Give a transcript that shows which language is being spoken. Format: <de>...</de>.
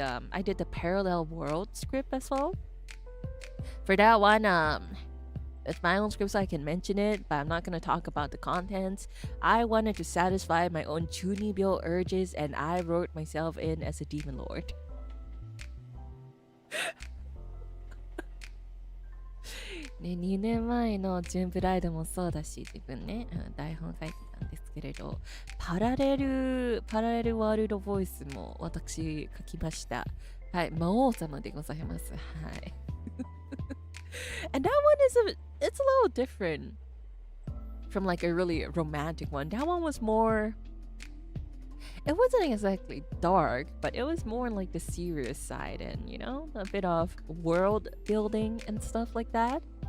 <en>I did the parallel world script as well. For that one, it's my own script, so I can mention it, but I'm not gonna talk about the contents. I wanted to satisfy my own chunibyo urges, and I wrote myself in as a demon lord.</en> <ja>ね、2年前のジュンブライドもそうだし、自分ね、台本書いてたんですけれど、パラレルワールドボイスも私書きました。はい、魔王様でございます。はい。</ja> <en>And that one it's a little different from like a really romantic one. That one was more, it wasn't exactly dark, but it was more like the serious side and, you know, a bit of world building and stuff like that.</en>